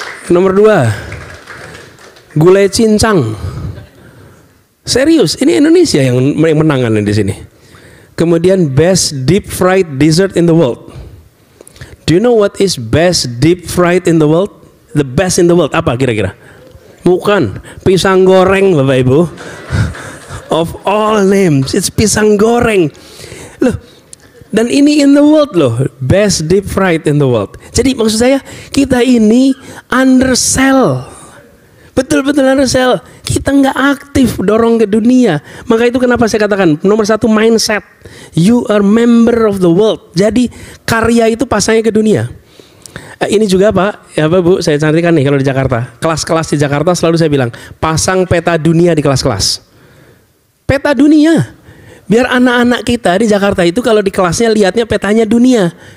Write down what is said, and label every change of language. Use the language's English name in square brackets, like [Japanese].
[Indonesian] Nomor 2 gulai cincang, serius, ini Indonesia yang menangan di sini. [English] Kemudian best deep fried dessert in the world. Do you know what is best deep fried in the world? The best in the world [Indonesian] apa kira-kira? Bukan pisang goreng, Bapak Ibu. [English] Of all names, it's [Indonesian] pisang goreng. Loh, dan ini [English] in the world [Indonesian] loh, [English] best deep fried in the world. [Indonesian] Jadi maksud saya, kita ini undersell. Betul-betul undersell. Kita nggak aktif dorong ke dunia. Maka itu kenapa saya katakan nomor 1 mindset. [English] You are member of the world. [Indonesian] Jadi karya itu pasangnya ke dunia. Ini juga Pak, ya Pak Bu, saya cantikan nih kalau di Jakarta. Kelas-kelas di Jakarta selalu saya bilang, pasang peta dunia di kelas-kelas. Peta dunia. Biar anak-anak kita di Jakarta itu kalau di kelasnya lihatnya petanya dunia.